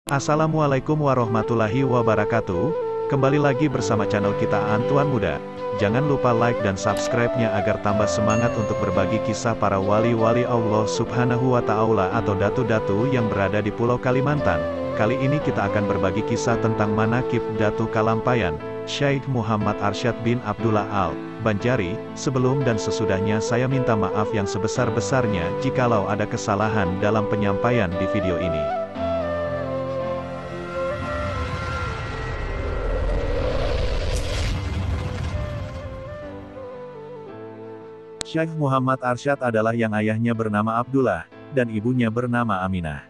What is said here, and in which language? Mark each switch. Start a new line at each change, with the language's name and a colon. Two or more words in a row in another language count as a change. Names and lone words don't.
Arabic: السلام عليكم ورحمة الله وبركاته.
Indonesian: Kembali lagi bersama channel kita Antuan Muda. Jangan lupa like dan subscribe-nya agar tambah semangat untuk berbagi kisah para wali-wali Allah
Arabic: سبحانه وتعالى
Indonesian: atau datu-datu yang berada di Pulau Kalimantan. Kali ini kita akan berbagi kisah tentang manaqib Datu Kalampayan, Syekh Muhammad Arsyad bin Abdullah Al-Banjari. Sebelum dan sesudahnya saya minta maaf yang sebesar-besarnya jikalau ada kesalahan dalam penyampaian di video ini. Syekh Muhammad Arsyad adalah yang ayahnya bernama Abdullah, dan ibunya bernama Aminah.